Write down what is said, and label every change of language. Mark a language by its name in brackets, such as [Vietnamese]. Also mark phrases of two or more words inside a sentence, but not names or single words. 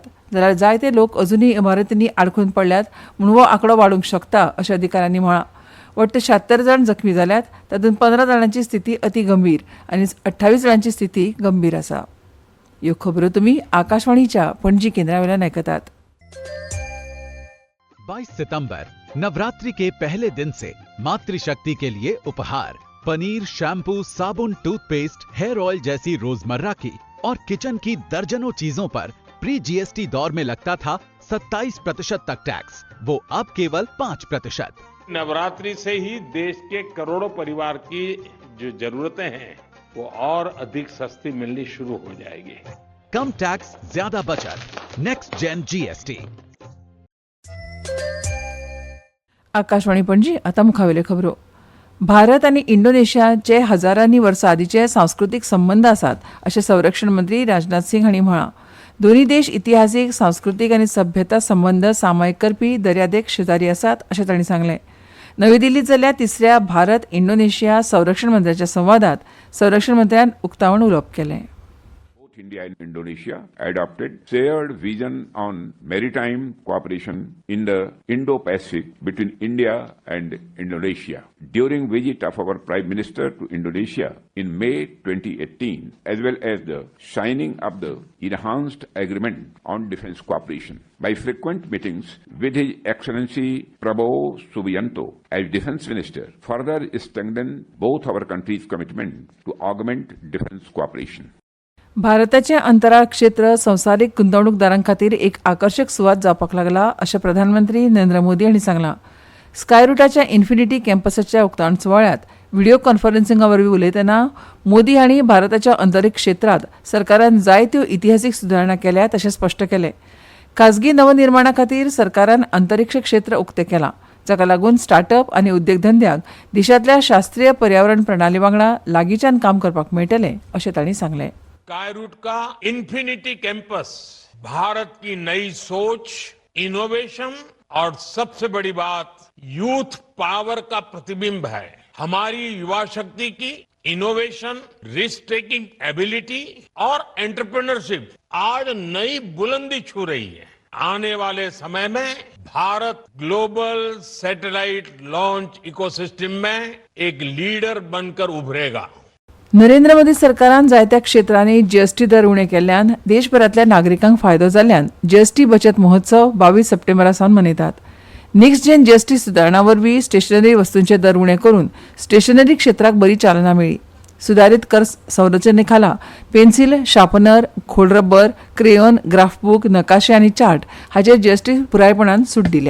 [Konkani] जाल्यार जायते लोक अजूनय इमारतींनी आडखून पडल्यात म्हूण हो आंकडो वाडूंक शकता अशें अधिकाऱ्यांनी म्हळां. वट्ट 76 जाण जखमी जाल्यात. तातूंत 15 जाणांची स्थिती अति गंभीर आनी 28 जाणांची स्थिती गंभीर आसा. ह्यो खबरो तुमी आकाशवाणीच्या पणजी केंद्रावेल्यान आयकतात. [Hindi] 22 सितंबर नवरात्रि के पहले दिन से मातृशक्ति के लिए उपहार पनीर, शैम्पू, साबुन, टूथपेस्ट, [English] hair oil [Hindi] जैसी रोजमर्रा की और किचन की दर्जनों चीजों पर [English] pre GST [Hindi] दौर में लगता था 27% तक टैक्स, वो अब केवल 5%। नवरात्रि से ही देश के करोड़ों परिवार की जो जरूरतें हैं वो और अधिक सस्ती मिलनी शुरू हो जाएगी। कम टैक्स, ज्यादा बचत। [English] Next Gen GST. [Konkani] आकाशवाणी पणजी. आता मुखावेल्यो खबरो. भारत आनी इंडोनेशियाचे हजारांनी वर्सां आदींचे सांस्कृतीक संबंद आसात अशें संरक्षण मंत्री राजनाथ सिंग हांणी म्हळां. दोनूय देश इतिहासीक, सांस्कृतीक आनी सभ्यता संबंद सामायिक करपी दर्यादेग शेजारी आसात अशें तांणी सांगलें. नवी दिल्लींत जाल्ल्या तिसऱ्या भारत इंडोनेशिया संरक्षण मंत्र्यांच्या संवादात संरक्षण मंत्र्यान उक्तावण उलोवप केलें. [English] Both India and Indonesia adopted shared vision on maritime cooperation in the Indo-Pacific between India and Indonesia. During visit of our Prime Minister to Indonesia in May 2018, as well as the signing of the enhanced agreement on defense cooperation. By frequent meetings with His Excellency Prabowo Subianto as Defense Minister, further strengthened both our countries' commitment to augment defense cooperation. [Konkani] भारताचें अंतराळ क्षेत्र संवसारीक गुंतवणूकदारां खातीर एक आकर्शक सुवात जावपाक लागला अशें प्रधानमंत्री नरेंद्र मोदी हांणी सांगलां. स्कायरूटाच्या इन्फिनिटी कॅम्पसाच्या उक्तावण सुवाळ्यात व्हिडिओ कॉन्फरन्सिंगा वरवीं उलयतना मोदी हांणी भारताच्या अंतरीक्ष क्षेत्रांत सरकारान जायत्यो इतिहासीक सुदारणा केल्यात अशें स्पश्ट केलें. खाजगी नवनिर्माणा खातीर सरकारान अंतरीक्ष क्षेत्र उक्तें केलां, जाका लागून स्टार्टअप आनी उद्देगधंद्यांक देशांतल्या शास्त्रीय पर्यावरण प्रणाली वांगडा लागींच्यान काम करपाक मेळटलें अशें तांणी सांगलें. [Hindi] स्काईरूट का इन्फिनिटी कैंपस भारत की नई सोच, इनोवेशन और सबसे बड़ी बात [English] youth power [Hindi] का प्रतिबिंब है. हमारी युवा शक्ति की इनोवेशन, [English] risk taking ability [Hindi] और एंटरप्रेन्योरशिप आज नई बुलंदी छू रही है. आने वाले समय में भारत [English] global satellite launch ecosystem [Hindi] में एक लीडर बनकर उभरेगा. [Konkani] नरेंद्र मोदी सरकारान जायत्या क्षेत्रांनी जीएसटी दर उणे केल्ल्यान देशभरातल्या नागरिकांक फायदो जाल्ल्यान जीएसटी बचत महोत्सव 22 सप्टेंबरा सावन मनयतात. [English] Next Gen GST [Konkani] सुदारणा वरवीं स्टेशनरी वस्तूंचे दर उणे करून स्टेशनरी क्षेत्राक बरी चालना मेळ्ळी. सुदारीत कर संरचने खाला पेन्सिल, शार्पनर, खोडरबर, क्रेयोन, ग्राफबूक, नकाशे आनी चार्ट हाचेर जीएसटी पुरायपणान सूट दिल्या.